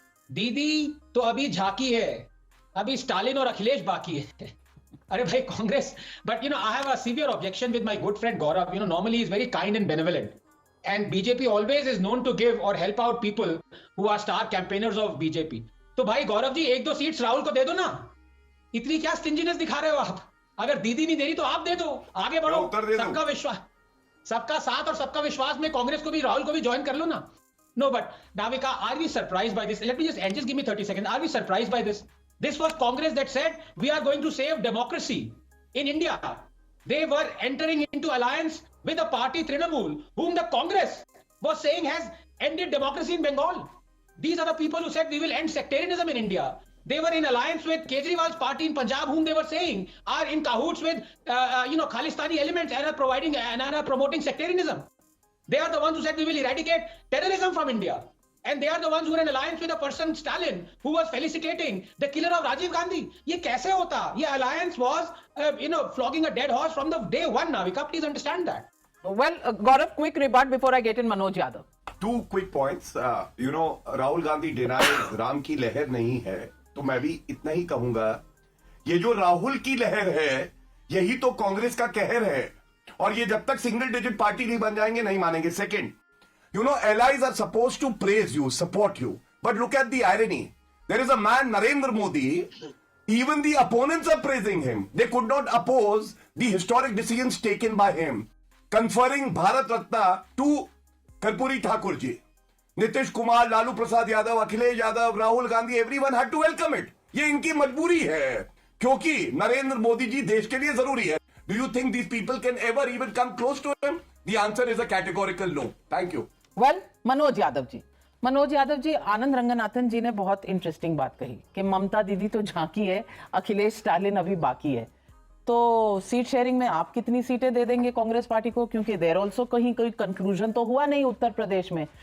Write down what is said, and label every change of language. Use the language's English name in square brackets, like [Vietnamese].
[Hindi] दीदी तो अभी झांकी है, अभी स्टालिन और अखिलेश बाकी है। अरे भाई Congress, [English] But I have a severe objection with my good friend Gaurav. Normally he is very kind and benevolent, and BJP always is known to give or help out people who are star campaigners of BJP. [Hindi] तो भाई गौरव जी, एक दो seats Rahul को दे दो ना, इतनी क्या स्टिंजीनेस दिखा रहे हो आप? अगर दीदी नहीं दे रही तो आप दे दो, आगे बढ़ो, सबका विश्वास, सबका साथ और सबका विश्वास में कांग्रेस को भी, राहुल को भी ज्वाइन कर लो ना. [English] No, but Navika, are we surprised by this? Let me just give me 30 seconds. Are we surprised by this? This was Congress that said we are going to save democracy in India. They were entering into alliance with a party Trinamool, whom the Congress was saying has ended democracy in Bengal. These are the people who said we will end sectarianism in India. They were in alliance with Kejriwal's party in Punjab, whom they were saying are in cahoots with Khalistani elements and are promoting sectarianism. They are the ones who said we will eradicate terrorism from India. And they are the ones who are in alliance with a person, Stalin, who was felicitating the killer of Rajiv Gandhi. [Hindi] ये कैसे होता? ये [English] alliance was, flogging a dead horse from the day one, Navika. Please understand that. Well, Gaurav, quick rebut before I get in Manoj Yadav. Two quick points. Rahul Gandhi denies [Hindi] Ram की लहर नहीं है, तो मैं भी इतना ही कहूंगा, ये जो राहुल की लहर है, यही तो कांग्रेस का कहर है. और ये जब तक सिंगल डिजिट पार्टी नहीं बन जाएंगे, नहीं मानेंगे. Second, [English] allies are supposed to praise you, support you. But look at the irony. There is a man, Narendra Modi, even the opponents are praising him. They could not oppose the historic decisions taken by him, conferring Bharat Ratna to Karpuri Thakur ji. Nitish Kumar, Lalu Prasad Yadav, Akhilesh Yadav, Rahul Gandhi, everyone had to welcome it. [Hindi] ये इनकी मजबूरी है, क्योंकि नरेंद्र मोदी जी देश के लिए जरूरी है. [English] Do you think these people can ever even come close to him? The answer is a categorical no. Thank you. [Hindi] Well, Manoj Yadav ji, आनंद रंगनाथन जी ने बहुत इंटरेस्टिंग बात कही कि ममता दीदी तो झांकी है, अखिलेश स्टालिन अभी बाकी है. तो सीट शेयरिंग में आप कितनी सीटें दे देंगे कांग्रेस पार्टी को? क्योंकि [English] there also [Hindi] कहीं कोई कंक्लूजन तो हुआ नहीं उत्तर प्रदेश में.